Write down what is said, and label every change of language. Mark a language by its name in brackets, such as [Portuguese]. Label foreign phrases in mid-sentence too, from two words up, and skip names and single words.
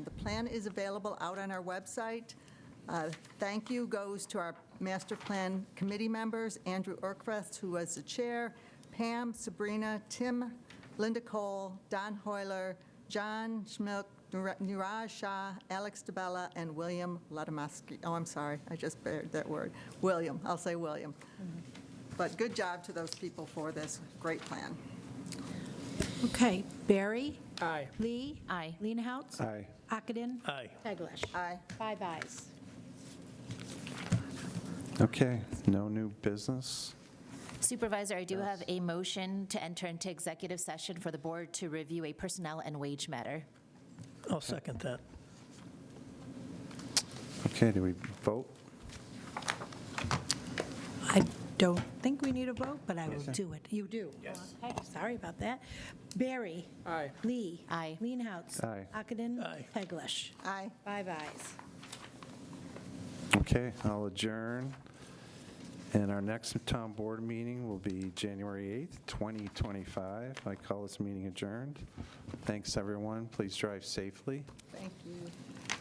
[English] The plan is available out on our website. Thank you goes to our master plan committee members, Andrew Urquhart, who was the chair, Pam, Sabrina, Tim, Linda Cole, Don Hoyler, John Schmilk, Niraj Shah, Alex DeBella, and William Ladamasky. Oh, I'm sorry, I just buried that word. William, I'll say William. But good job to those people for this great plan. Okay, Barry? Aye. Lee? Aye. Leenhouts? Aye. Ockenden? Aye. Teglash? Aye. 5 ayes. Okay, no new business. Supervisor, I do have a motion to enter into executive session for the board to review a personnel and wage matter. I'll second that. Okay, do we vote? I don't think we need a vote, but I will do it. You do? Yes. Okay, sorry about that. Barry? Aye. Lee? Aye. Leenhouts? Aye. Ockenden? Aye. Teglash? Aye. 5 ayes. Okay, I'll adjourn. And our next town board meeting will be January 8th, 2025. I call this meeting adjourned. Thanks, everyone. Please drive safely. Thank you.